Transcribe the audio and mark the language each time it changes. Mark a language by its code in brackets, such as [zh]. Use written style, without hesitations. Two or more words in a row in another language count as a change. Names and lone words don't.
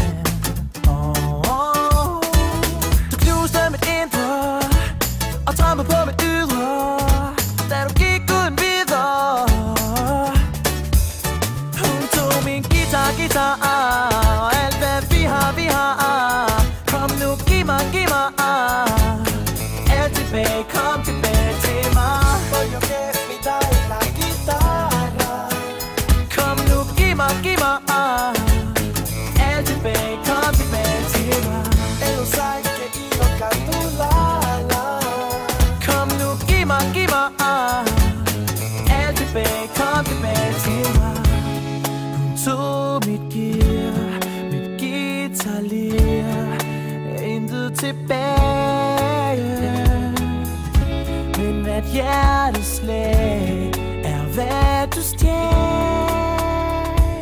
[da] Du knuste mit indre og trampede på mit ydre, da du gik uden videre. Hun tog min guitar og alt hvad vi har. Kom nu, giv mig alt tilbage, kom tilbage til mig. [it] Voglio che mi dai la chitarra. [da] Kom nu, giv mig alt tilbage, kom tilbage til mig. [it] E lo sai che io canto la la. [da] Kom nu, giv mig alt tilbage, kom tilbage til mig. Hun tog mit gear, mit guitarlir, intet tilbage, men hvert hjerteslag er hvad du stjal.